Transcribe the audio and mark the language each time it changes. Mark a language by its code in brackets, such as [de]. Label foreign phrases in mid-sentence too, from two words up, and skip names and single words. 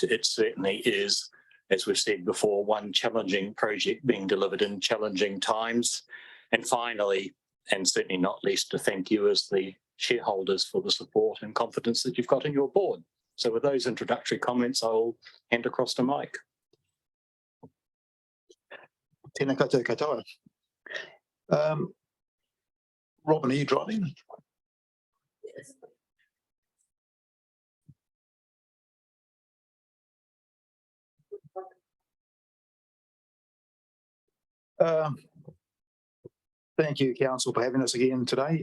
[en] It certainly is, as we've said before, one challenging project being delivered in challenging times. And finally, and certainly not least, to thank you as the shareholders for the support and confidence that you've got in your board. So with those introductory comments, I'll hand across to Mike. [mi] Tēnā koutou katoa. [en] Robin, are you driving? Yes. Thank you, Council, for having us again today.